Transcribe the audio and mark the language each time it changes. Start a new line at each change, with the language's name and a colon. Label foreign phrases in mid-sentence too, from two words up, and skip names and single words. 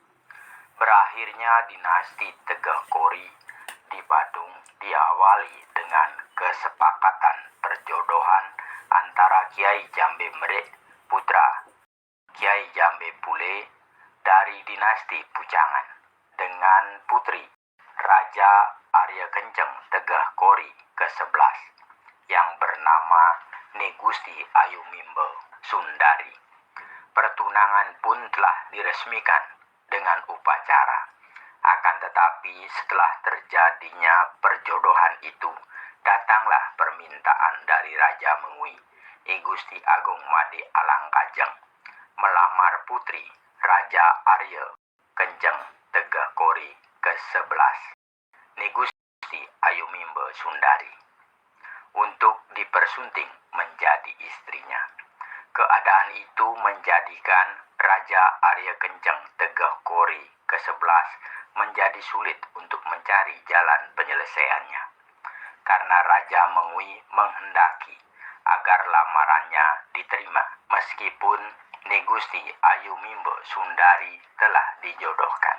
Indonesian: Berakhirnya dinasti Tegah Kori di Badung diawali dengan kesepakatan perjodohan antara Kiai Jambe Merek putra Kiai Jambe Pule dari dinasti Pucangan dengan putri Raja Arya Kenceng Tegah Kori ke-11 yang bernama Negusti Ayumimbe Sundari. Pertunangan pun telah diresmikan dengan upacara. Akan tetapi setelah terjadinya perjodohan itu, datanglah permintaan dari Raja Mengui, I Gusti Agung Made Alangkajeng, melamar putri Raja Arya Kenceng Tegah Kori ke-11, Negusti Ayumimbe Sundari, untuk dipersunting menjadi istrinya. Keadaan itu menjadikan Raja Arya Kenceng Tegah Kori ke-11 menjadi sulit untuk mencari jalan penyelesaiannya, karena Raja Mengui menghendaki agar lamarannya diterima meskipun Negusti Ayumimbe Sundari telah dijodohkan.